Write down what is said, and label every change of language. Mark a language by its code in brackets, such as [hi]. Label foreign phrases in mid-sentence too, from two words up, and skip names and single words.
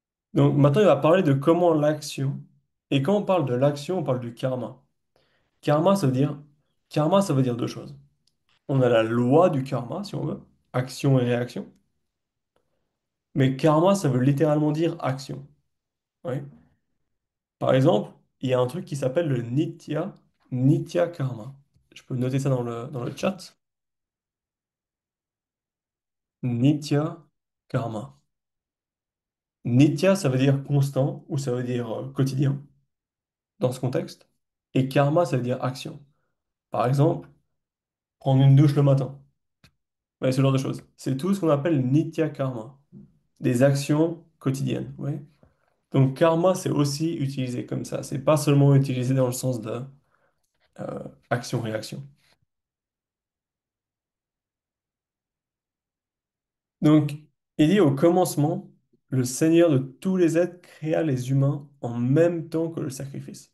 [fr] Donc maintenant, il va parler de comment l'action. Et quand on parle de l'action, on parle du karma. Karma, ça veut dire deux choses. On a la loi du karma, si on veut, action et réaction. Mais karma, ça veut littéralement dire action. Ouais. Par exemple, il y a un truc qui s'appelle le [sa] नित्य कर्म. [fr] Je peux noter ça dans le chat. [sa] नित्य कर्म. [fr] Nitya, ça veut dire constant ou ça veut dire quotidien dans ce contexte. Et karma, ça veut dire action. Par exemple, prendre une douche le matin. Ouais, ce genre de choses. C'est tout ce qu'on appelle [sa] नित्य कर्म, [fr] des actions quotidiennes. Ouais. Donc karma, c'est aussi utilisé comme ça. C'est pas seulement utilisé dans le sens de action-réaction. Donc, il dit au commencement, le Seigneur de tous les êtres créa les humains en même temps que le sacrifice.